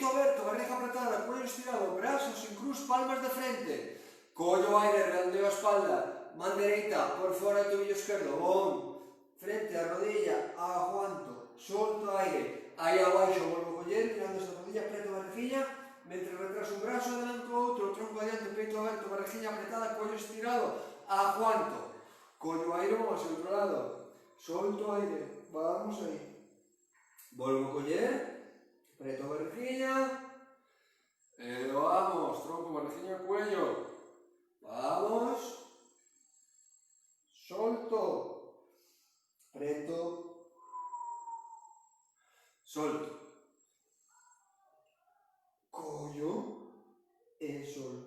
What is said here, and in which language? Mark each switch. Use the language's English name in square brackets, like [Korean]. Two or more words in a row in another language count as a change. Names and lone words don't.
[Galician] aberto, [Spanish] barriga apretada, cuello estirado, brazos en cruz, palmas de frente, [Galician] collo aire, redondeo a espalda, man dereita por fora do tobillo esquerdo, bom, frente a rodilla, aguanto, solto aire, aí abaixo volvo a coller, mirando esta rodilla, apreto a barriguilla, mentre retraso un brazo, adelanto outro, tronco adiante, peito aberto, [Spanish] barriguilla apretada, cuello estirado, aguanto, Cojo aire, vamos hacia el otro lado. Solto aire, vamos ahí. Vuelvo a coger, [Galician] preto barriguilla. [Spanish] Vamos, tronco, barriguilla, cuello. [Galician] Vamos. Solto. Preto. Solto. Cojo e solto.